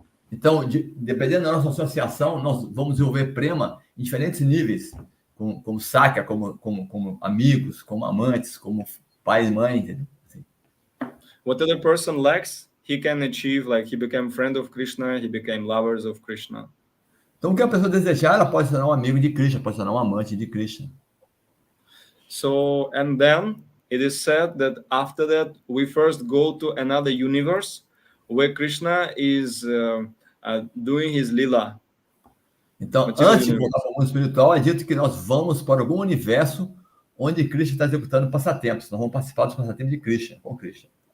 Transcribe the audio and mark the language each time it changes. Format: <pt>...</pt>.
<pt>Então, dependendo da nossa associação, nós vamos desenvolver prema em diferentes níveis, como sakya, como amigos, como amantes, como pai e mãe, entendeu? Assim.</pt> <en>What other person lacks, he can achieve, like he became friend of Krishna, he became lovers of Krishna.</en> <pt>Então, o que a pessoa desejar, ela pode se tornar um amigo de Krishna, pode se tornar um amante de Krishna.</pt> <en>So, and then it is said that after that, we first go to another universe where Krishna is doing his lila.</en> <pt>Então, antes de voltar para o mundo espiritual, é dito que nós vamos para algum universo onde Krishna está executando passatempos. Nós vamos participar dos passatempos de Krishna, com Krishna.</pt>